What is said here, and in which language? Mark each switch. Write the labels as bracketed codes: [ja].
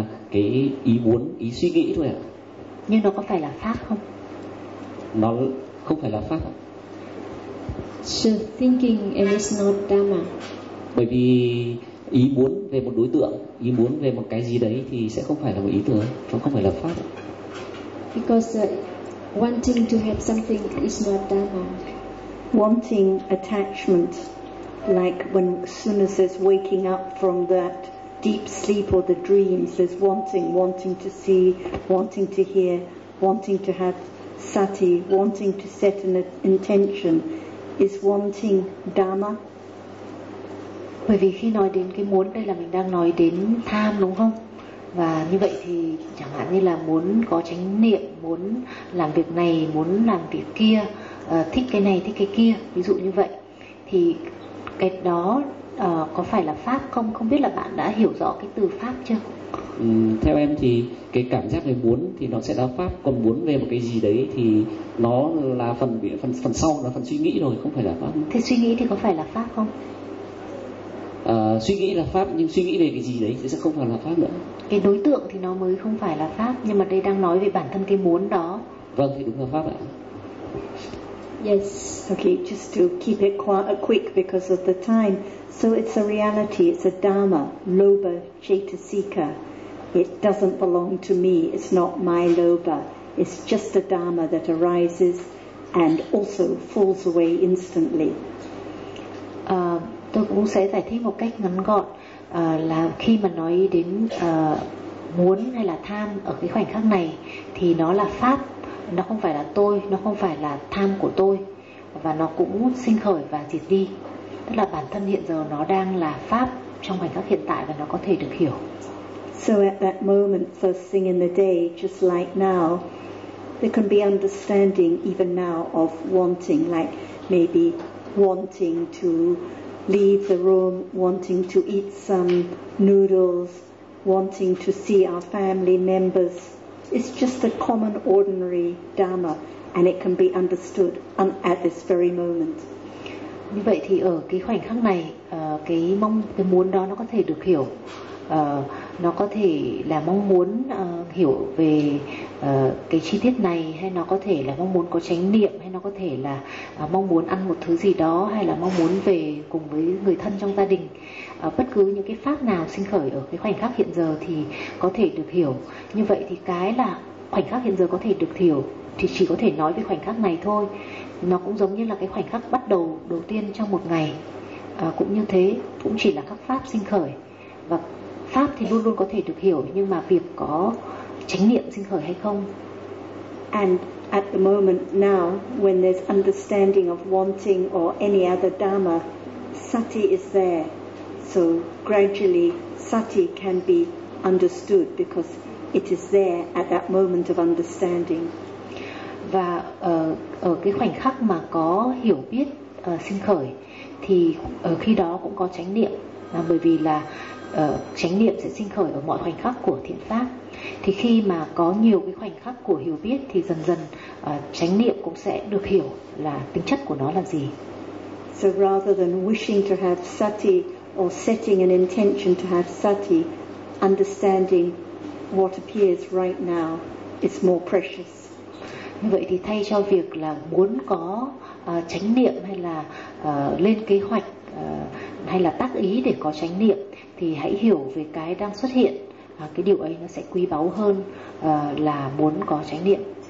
[vi] Cái ý muốn, ý suy nghĩ thôi ạ. Nhưng nó có phải là pháp không? Nó không phải là pháp ạ. [en] So thinking and it's not dharma. [vi] Bởi vì ý muốn về một đối tượng, ý muốn về một cái gì đấy thì sẽ không phải là một ý tưởng, nó không phải là pháp. [en] Because wanting to have something is not dharma. Wanting attachment, like when Suna says waking up from that deep sleep or the dreams, there's wanting to see, wanting to hear, wanting to have sati, wanting to set an intention. Is wanting dharma? [vi] Bởi vì khi nói đến cái muốn, đây là mình đang nói đến tham đúng không? Và như vậy thì chẳng hạn như là muốn có chánh niệm, muốn làm việc này, muốn làm việc kia, thích cái này, thích cái kia, ví dụ như vậy. Thì cái đó có phải là pháp không? Không biết là bạn đã hiểu rõ cái từ pháp chưa? Theo em thì cái cảm giác về muốn thì nó sẽ là pháp, còn muốn về một cái gì đấy thì nó là phần sau, là phần suy nghĩ rồi, không phải là pháp. Thế suy nghĩ thì có phải là pháp không? Suy nghĩ là pháp, nhưng suy nghĩ về cái gì đấy thì sẽ không phải là pháp nữa. Cái đối tượng thì nó mới không phải là pháp, nhưng mà đây đang nói về bản thân cái muốn đó. Vâng, thì đúng là pháp ạ. [en] Yes. Okay, just to keep it quick because of the time. So it's a reality, it's a dharma, lobha chetasika. It doesn't belong to me, it's not my lobha. It's just a dharma that arises and also falls away instantly. [vi] Tôi cũng sẽ giải thích một cách ngắn gọn là khi mà nói đến muốn hay là tham ở cái khoảnh khắc này thì nó là pháp, nó không phải là tôi, nó không phải là tham của tôi, và nó cũng sinh khởi và diệt đi. Tức là bản thân hiện giờ nó đang là pháp trong khoảnh khắc hiện tại và nó có thể được hiểu. [en] So at that moment, first thing in the day, just like now, there can be understanding even now of wanting, like maybe wanting to leave the room, wanting to eat some noodles, wanting to see our family members. It's just a common, ordinary dharma, and it can be understood at this very moment. [vi] Như vậy thì ở cái khoảnh khắc này, cái muốn đó nó có thể được hiểu. Nó có thể là mong muốn hiểu về cái chi tiết này, hay nó có thể là mong muốn có chánh niệm, hay nó có thể là mong muốn ăn một thứ gì đó, hay là mong muốn về cùng với người thân trong gia đình. Bất cứ những cái pháp nào sinh khởi ở cái khoảnh khắc hiện giờ thì có thể được hiểu. Như vậy thì cái là khoảnh khắc hiện giờ có thể được hiểu thì chỉ có thể nói về khoảnh khắc này thôi. Nó cũng giống như là cái khoảnh khắc bắt đầu tiên trong một ngày, cũng như thế, cũng chỉ là các pháp sinh khởi. Và pháp thì luôn luôn có thể được hiểu, nhưng mà việc có chánh niệm sinh khởi hay không. [en] And at the moment now, when there's understanding of wanting or any other dharma, sati is there. So gradually sati can be understood because it is there at that moment of understanding. [vi] Và ở cái khoảnh khắc mà có hiểu biết sinh khởi thì ở khi đó cũng có chánh niệm, bởi vì là chánh niệm sẽ sinh khởi ở mọi khoảnh khắc của thiện pháp. Thì khi mà có nhiều cái khoảnh khắc của hiểu biết thì dần dần chánh niệm cũng sẽ được hiểu là tính chất của nó là gì. [en] So rather than wishing to have sati or setting an intention to have sati, understanding what appears right now is more precious. [vi] Như vậy thì thay cho việc là muốn có chánh niệm hay là lên kế hoạch hay là tác ý để có chánh niệm thì hãy hiểu về cái đang xuất hiện, cái điều ấy nó sẽ quý báu hơn là muốn có chánh niệm.